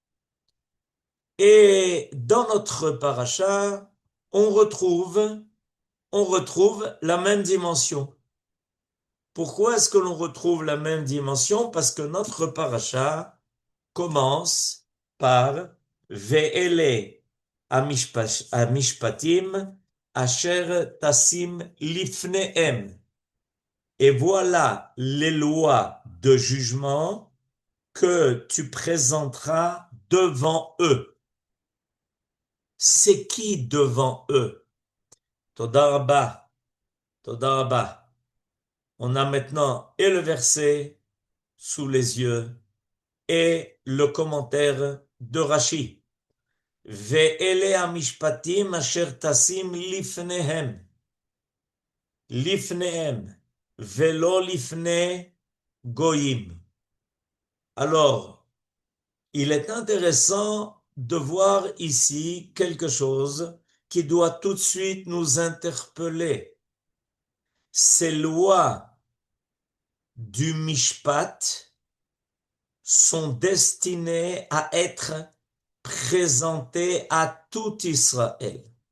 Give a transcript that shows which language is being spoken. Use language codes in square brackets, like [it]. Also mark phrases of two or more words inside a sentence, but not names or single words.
[fr] Et dans notre parashat, on retrouve la même dimension. Pourquoi est-ce que l'on retrouve la même dimension? Parce que notre parasha commence par [he] ואלה המשפטים אשר תשים לפניהם. [fr] Et voilà les lois de jugement que tu présenteras devant eux. C'est qui devant eux? [he] תודה רבה, תודה רבה. [fr] On a maintenant et le verset sous les yeux et le commentaire de Rashi. [he] ואלה המשפטים אשר תשים לפניהם. לפניהם. ולא לפני גויים. [fr] Alors, il est intéressant de voir ici quelque chose qui doit tout de suite nous interpeller. Ces lois du Mishpat sont destinées à être présentées à tout Israël.